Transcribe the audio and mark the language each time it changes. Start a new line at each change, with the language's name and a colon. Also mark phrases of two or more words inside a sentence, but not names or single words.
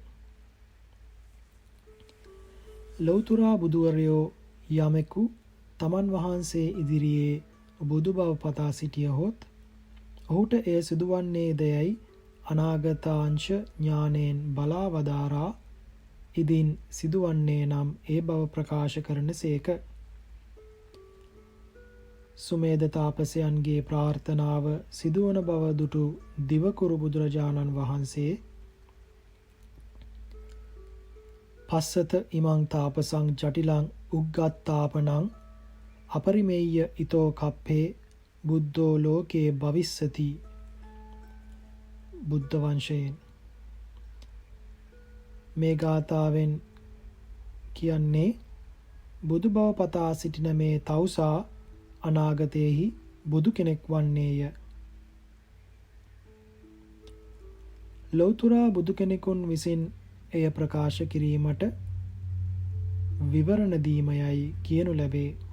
Sinhala: ලෞතුරා බුදුවරයෝ යමෙකු තමන් වහන්සේ ඉදිරියේ බුදු බව පතා සිටියහොත් ඔහුට එය සිදුවන්නේ දයයි අනාගතාංශ ඥානයෙන් බලා වදාරා ඉදින් සිදුවන්නේ නම් ඒ බව ප්‍රකාශ කරන සේක. සුමේද තාපසයන්ගේ ප්‍රාර්ථනාව සිදුවන බව දුටු දිවකුරු බුදුරජාණන් වහන්සේ
Pali: පස්සත ඉමං තාපසං ජටිලං උග්ගත්තාපනං අපරිමේය ඊතෝ කප්පේ බුද්ධෝ ලෝකේ භවිස්සති.
Sinhala: බුද්ධ වංශයෙන් මේ ගාථාවෙන් කියන්නේ බුදු බව පතා සිටින මේ තවුසා අනාගතයේහි බුදු කෙනෙක් වන්නේය. ලෞතර බුදු කෙනෙකුන් විසින් එය ප්‍රකාශ කිරීමට විවරණ දීමයයි කියනු ලැබේ.